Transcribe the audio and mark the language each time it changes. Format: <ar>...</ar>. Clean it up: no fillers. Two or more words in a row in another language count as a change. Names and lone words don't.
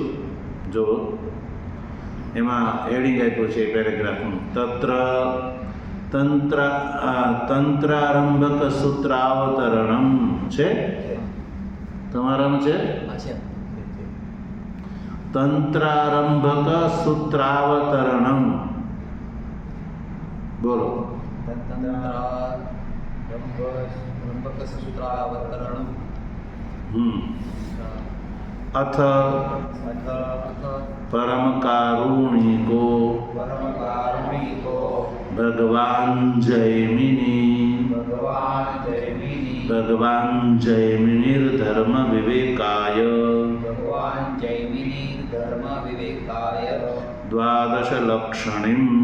<gu>જો એમાં હેડિંગ આપ્યું છે પેરેગ્રાફનું, તંત્રારંભક સૂત્રાવતરણમ છે. તમારામાં છે? તંત્રારંભક સૂત્રાવતરણમ. બોલો.</gu> <sa>अथ परम कारुणिको भगवान जैमिनिर्धर्म विवेकाय द्वादश लक्षणिं</sa>